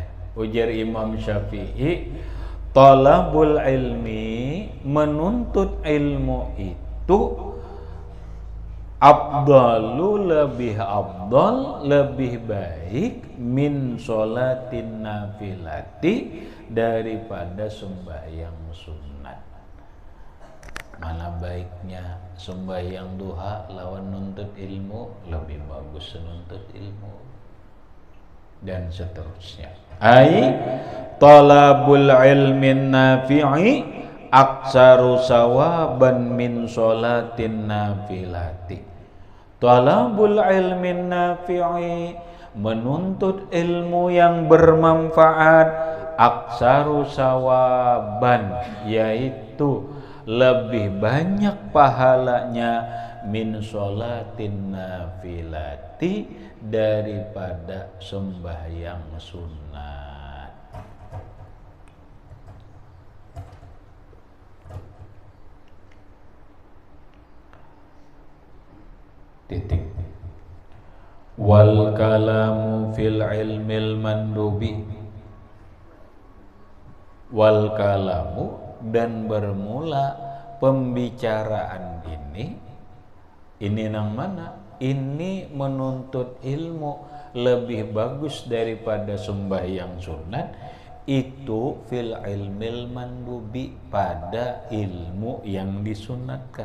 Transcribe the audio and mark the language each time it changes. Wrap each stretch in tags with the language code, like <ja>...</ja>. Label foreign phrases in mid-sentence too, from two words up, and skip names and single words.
<bjn>Ujar Imam Syafi'i,</bjn> <ar>طلب العلم,</ar> <bjn>menuntut ilmu itu afdalu, lebih afdal, lebih baik,</bjn> <ar>من صلاة نافلة,</ar> <bjn>daripada sembahyang sunat. Mana baiknya sembahyang duha lawan nuntut ilmu? Lebih bagus nuntut ilmu, dan seterusnya.</bjn> <ar>أي طلب العلم النافع أكثر ثوابا من صلاة نافلة. طلب العلم النافع,</ar> <bjn>menuntut ilmu yang bermanfaat,</bjn> <ar>أكثر ثوابا,</ar> <bjn>yaitu lebih banyak pahalanya,</bjn> <ar>من صلاة نافلة,</ar> <bjn>daripada sembahyang sunat. Titik.</bjn> <ar>والكلام في العلم المندوب والكلام,</ar> <bjn>dan bermula pembicaraan ini nang mana? Ini menuntut ilmu lebih bagus daripada sembahyang sunat, itu</bjn> <ar>في العلم المندوب,</ar> <bjn>pada ilmu yang disunatkan.</bjn>